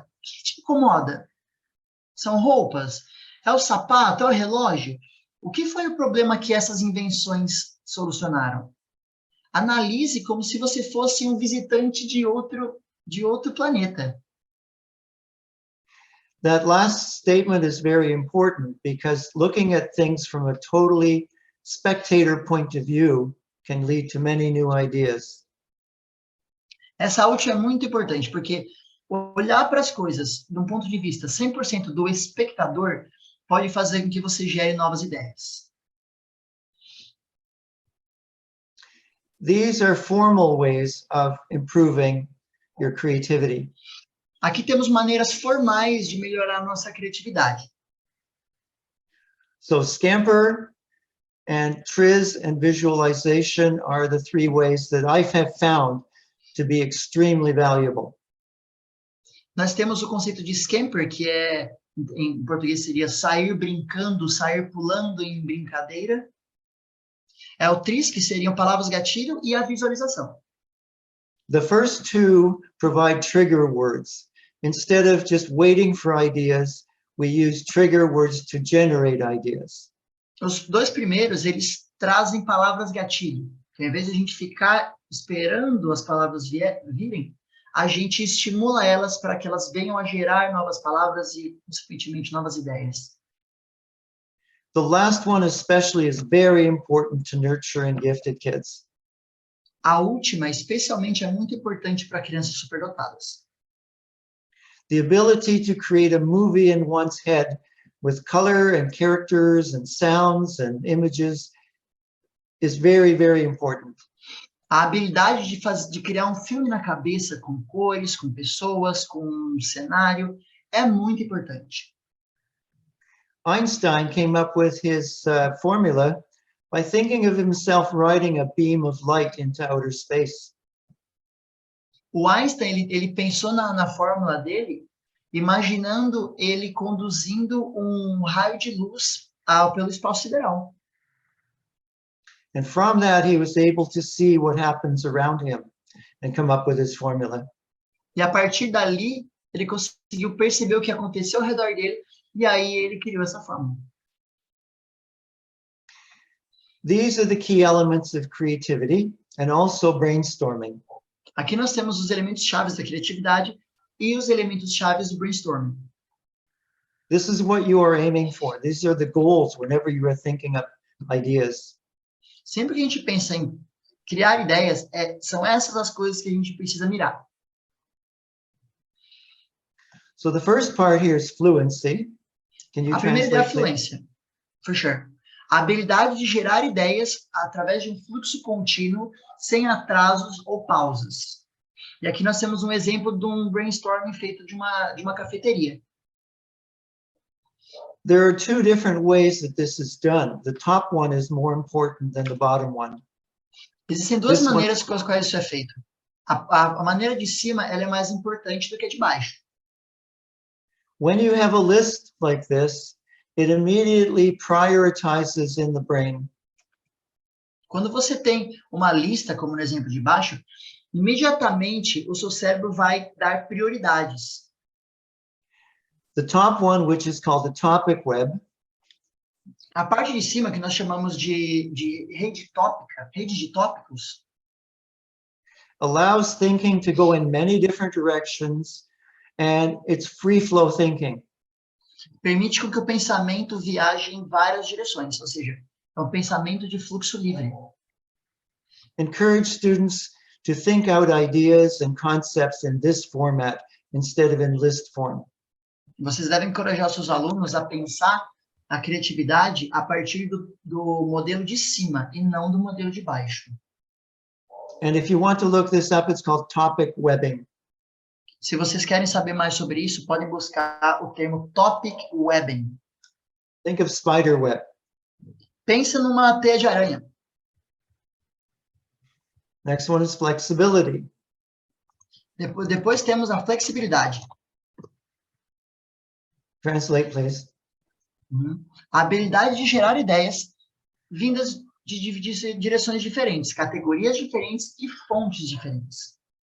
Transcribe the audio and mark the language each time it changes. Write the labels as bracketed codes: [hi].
[pt] O que te incomoda? São roupas? É o sapato? É o relógio? O que foi o problema que essas invenções solucionaram? Analise como se você fosse um visitante de outro planeta. [en] That last statement is very important because looking at things from a totally spectator point of view can lead to many new ideas. [pt] Essa última é muito importante, porque olhar para as coisas de um ponto de vista 100% do espectador pode fazer com que você gere novas ideias. [en] These are formal ways of improving your creativity. [pt] Aqui temos maneiras formais de melhorar a nossa criatividade. [en] So scamper and triz and visualization are the 3 ways that I have found to be extremely valuable. [pt] Nós temos o conceito de scamper, que em português seria sair brincando, sair pulando em brincadeira. É o triz, que seriam palavras gatilho, e a visualização. [en] The first 2 provide trigger words. Instead of just waiting for ideas, we use trigger words to generate ideas. [pt] Os 2 primeiros, eles trazem palavras gatilho. Então, ao invés de a gente ficar esperando as palavras virem, a gente estimula elas para que elas venham a gerar novas palavras e, consequentemente, novas ideias. [en] The last one especially is very important to nurturing gifted kids. [pt] A última, especialmente, é muito importante para crianças superdotadas. [en] the ability to create a movie in one's head with color and characters and sounds and images is very, very important. [pt] A habilidade de criar um filme na cabeça com cores, com pessoas, com um cenário, é muito importante. [en] Einstein came up with his formula by thinking of himself riding a beam of light into outer space. [pt] O Einstein, ele pensou na fórmula dele, imaginando ele conduzindo um raio de luz pelo espaço sideral. [en] And from that, he was able to see what happens around him and come up with his formula. [pt] E a partir dali, ele conseguiu perceber o que aconteceu ao redor dele, e aí ele criou essa fórmula. [en] These are the key elements of creativity and also brainstorming. [pt] Aqui nós temos os elementos chaves da criatividade e os elementos chaves do brainstorming. [en] This is what you are aiming for. These are the goals whenever you are thinking up ideas. [pt] Sempre que a gente pensa em criar ideias, são essas as coisas que a gente precisa mirar. [en] So the first part here is fluency. Can you [pt] A primeira ideia é a [en] translate that? [pt] fluência, [en] for sure. [pt] A habilidade de gerar ideias através de um fluxo contínuo, sem atrasos ou pausas. E aqui nós temos um exemplo de um brainstorming feito de uma cafeteria. [en] There are two different ways that this is done. The top one is more important than the bottom one. [pt] Existem duas [en] This one- [pt] maneiras com as quais isso é feito. A maneira de cima, ela é mais importante do que a de baixo. [en] When you have a list like this, it immediately prioritizes in the brain. [pt] Quando você tem uma lista, como no exemplo de baixo, imediatamente o seu cérebro vai dar prioridades. [en] The top one, which is called the topic web, [pt] A parte de cima, que nós chamamos de rede tópica, rede de tópicos, [en] allows thinking to go in many different directions, and it's free flow thinking. [pt] permite com que o pensamento viaje em várias direções, ou seja, é um pensamento de fluxo livre. [en] Encourage students to think out ideas and concepts in this format instead of in list form. [pt] Vocês devem encorajar seus alunos a pensar a criatividade a partir do modelo de cima e não do modelo de baixo. [en] And if you want to look this up, it's called topic webbing. [pt] Se vocês querem saber mais sobre isso, podem buscar o termo topic webbing. [en] Think of spider web. [pt] Pensa numa teia de aranha. [en] Next one is flexibility. [pt] Depois temos a flexibilidade. [en] Translate, please. [pt] A habilidade de gerar ideias vindas de direções diferentes, categorias diferentes e fontes diferentes.